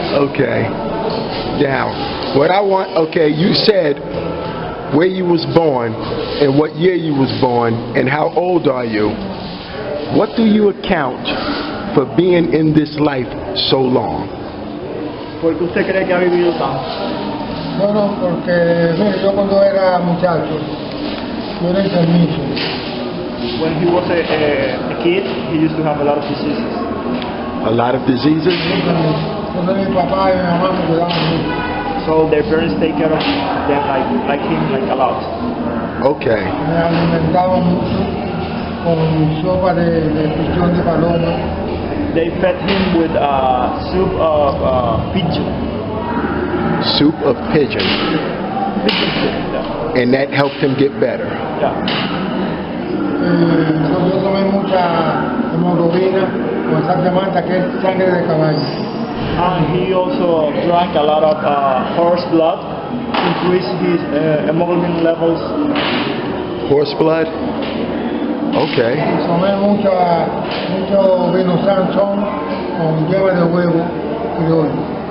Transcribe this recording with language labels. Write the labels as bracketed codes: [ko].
[en] Okay. Now, what I want, okay, you said where you was born and what year you was born and how old are you. What do you account for being in this life so long? [es] ¿Por qué usted cree que ha vivido tanto? Bueno, porque mire, yo cuando era muchacho, yo era enfermizo. [en] When he was a kid, he used to have a lot of diseases. A lot of diseases? [es] Entonces mi papá y mi mamá me cuidaban mucho. [en] So their parents take care of them like him, like a lot. Okay. [es] Me alimentaban mucho con sopa de pichón de paloma. [en] They fed him with soup of pigeon. Soup of pigeon. Pigeon soup, yeah. And that helped him get better. Yeah. [es] Yo tomé mucha hemoglobina con sal de manta, que es sangre de caballo. [en] And he also drank a lot of horse blood, increased his hemoglobin levels. Horse blood? Okay. [es] Tomé mucho vino Sansón con yema de huevo criollo.